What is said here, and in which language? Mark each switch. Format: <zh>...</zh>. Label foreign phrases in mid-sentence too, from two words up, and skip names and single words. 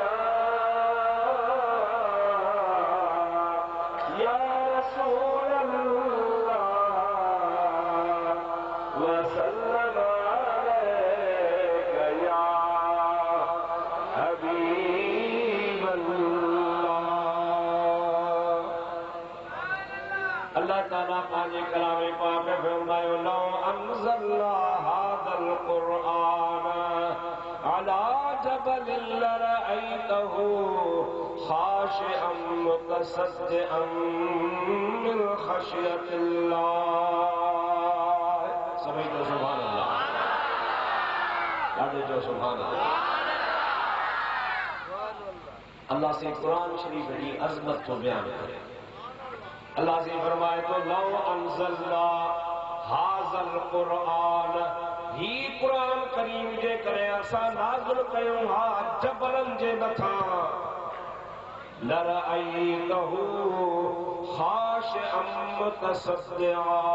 <ar>يا رسول الله وسلم عليك يا حبيب الله.</ar> <sd>अल्लाह ताला पंहिंजे कलाम पाक में फरमायो,</sd> <ar>لو أنزلنا هذا القرآن على جبل لرأيته خاشعا متصدعا من خشية الله.</ar> <sd>सभी जो</sd> <ar>سبحان الله,</ar> <sd>ॾाढो जो</sd> <ar>سبحان الله.</ar> <sd>अल्लाह से कुरान शरीफ जी अज़मत को बयान करे। अल्लाह से फरमाए तो</sd> <ar>لو أنزلنا هذا القرآن,</ar> <sd>ही कुरान करीम जे करे असां नाज़िल कयूं हा जबलनि जे मथां,</sd> <ar>لرأيته خاشعا متصدعا.</ar>